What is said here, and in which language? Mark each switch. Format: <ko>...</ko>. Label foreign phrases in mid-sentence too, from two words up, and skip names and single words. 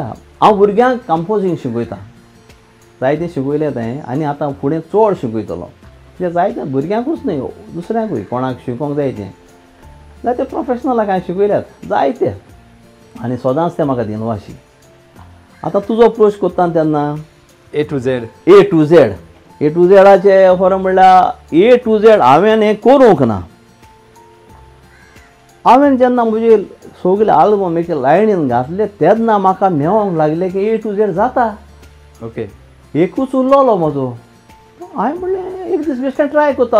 <kok>हांव भुरग्यांक कंपोजींग शिकयतां, जायतें शिकयलें तें आनी आतां फुडें चड शिकयतलो. कित्याक जायतें भुरग्यांकूच न्हय दुसऱ्यांकूय कोणाक शिकोवंक जाय तें जायते प्रोफेशनलाक हांवें शिकयल्यात जायते आनी सदांच तें म्हाका दिनवाशी. आतां तुजो अप्रोच कोत्ता तेन्ना</kok> <en>A to Z. A to Z. A to Zचे</en> <kok>खरें म्हणल्यार</kok> <en>A to Z</en> <kok>हांवें हें करूंक ना. हांवें जेन्ना म्हजे सगळे आल्बम एके लायनीन घातले तेन्ना म्हाका मेळोंक लागलें की</kok> <en>A to Z</en> <kok>जाता. ओके. एकूच उरलोलो म्हजो. हांवें म्हणलें एक दीस बेश्टें ट्राय करतालो.</kok>